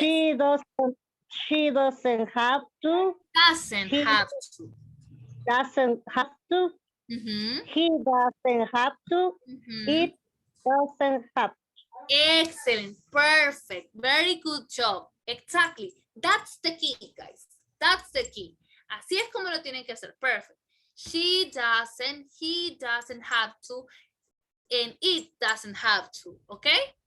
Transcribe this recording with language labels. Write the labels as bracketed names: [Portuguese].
[English] she doesn't have to, Doesn't he have to. doesn't have to, Mhm, he doesn't have to, mhm. it doesn't have. Excellent, perfect, very good job. Exactly, that's the key, guys. That's the key. [Spanish] Así es como lo tienen que hacer, perfect. [English] She doesn't, he doesn't have to, and it doesn't have to, okay?